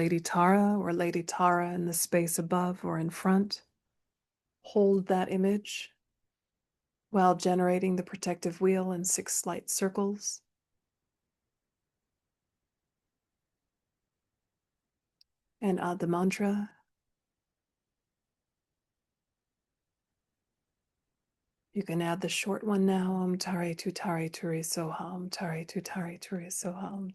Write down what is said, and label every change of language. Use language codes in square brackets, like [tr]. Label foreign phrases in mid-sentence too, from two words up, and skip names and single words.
[en] Lady Tara or Lady Tara in the space above or in front, hold that image while generating the protective wheel in 6 light circles. And add the mantra. You can add the short one now. [sa] Tari tutari turi soha. Tari tutari turi soha.